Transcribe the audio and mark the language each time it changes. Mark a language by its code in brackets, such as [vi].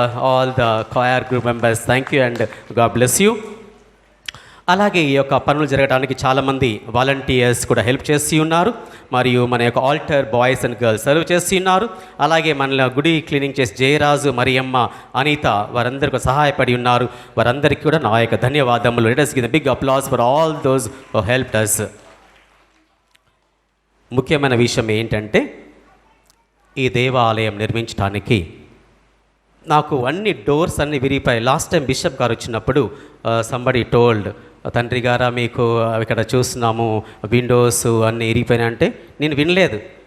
[en] All the choir group members, thank you and God bless you. [te] అలాగే ఈ యొక్క పనులు జరగడానికి చాలామంది వాలంటీర్స్ కూడా హెల్ప్ చేసి ఉన్నారు, మరియు మన యొక్క alter boys and girls serve చేసి ఉన్నారు. అలాగే మన గుడి క్లీనింగ్ చేసి జయరాజు, మరియమ్మ, అనిత వారందరికీ సహాయపడి ఉన్నారు. వారందరికీ కూడా నా యొక్క ధన్యవాదములు. [en] Let us give a big applause for all those who helped us. [te] ముఖ్యమైన విషయం ఏంటంటే ఈ దేవాలయం నిర్మించడానికి నాకు అన్ని డోర్స్ అన్ని విరిగిపోయాయి. లాస్ట్ టైం బిషప్ గారు వచ్చినప్పుడు [en] somebody told, [te] తండ్రి గారా మీకు ఇక్కడ చూస్తున్నాము విండోస్ అన్నీ ఇరిగిపోయినాయి అంటే నేను వినలేదు.